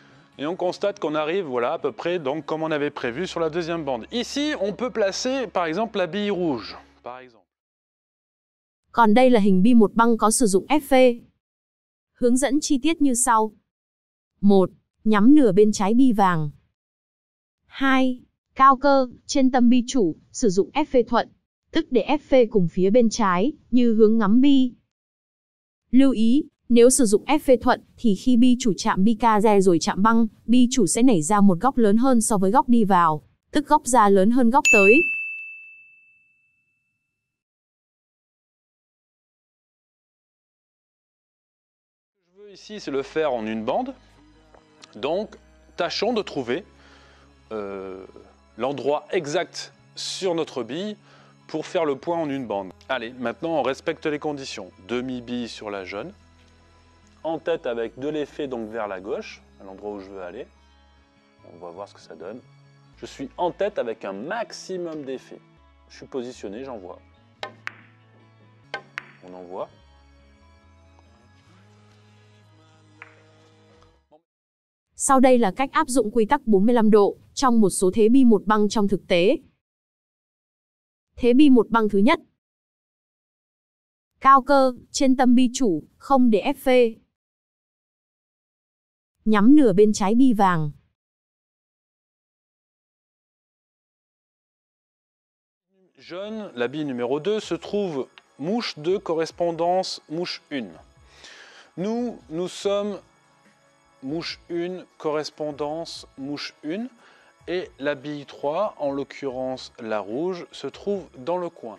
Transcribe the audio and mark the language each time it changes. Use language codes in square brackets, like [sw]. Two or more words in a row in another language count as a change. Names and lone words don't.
[fr] Et on constate qu'on arrive voilà, à peu près donc, comme on avait prévu sur la deuxième bande. Ici, on peut placer par exemple la bille rouge. Par exemple. [vi] Còn đây là hình bi một băng có sử dụng FV. Hướng dẫn chi tiết như sau. 1. Nhắm nửa bên trái bi vàng. 2. Cao cơ, trên tâm bi chủ, sử dụng FV thuận, tức để FV cùng phía bên trái, như hướng ngắm bi. Lưu ý, nếu sử dụng FV thuận, thì khi bi chủ chạm bi ca rồi chạm băng, bi chủ sẽ nảy ra một góc lớn hơn so với góc đi vào, tức góc ra lớn hơn góc tới. [fr] Ici, c'est le faire en une bande. Donc, tâchons de trouver l'endroit exact sur notre bille pour faire le point en une bande. Allez, maintenant, on respecte les conditions. Demi-bille sur la jaune. En tête avec de l'effet donc vers la gauche, à l'endroit où je veux aller. On va voir ce que ça donne. Je suis en tête avec un maximum d'effet. Je suis positionné, j'envoie. On envoie. [vi] Sau đây là cách áp dụng quy tắc 45 độ trong một số thế bi một băng trong thực tế. Thế bi một băng thứ nhất. Cao cơ, trên tâm bi chủ, không để FV. Nhắm nửa bên trái bi vàng. [fr] Jaune, la bille numéro 2 se trouve mouche 2 correspondance mouche 1. Nous sommes mouche 1 correspondance mouche 1 et la bille 3, en l'occurrence la rouge, se trouve dans le coin.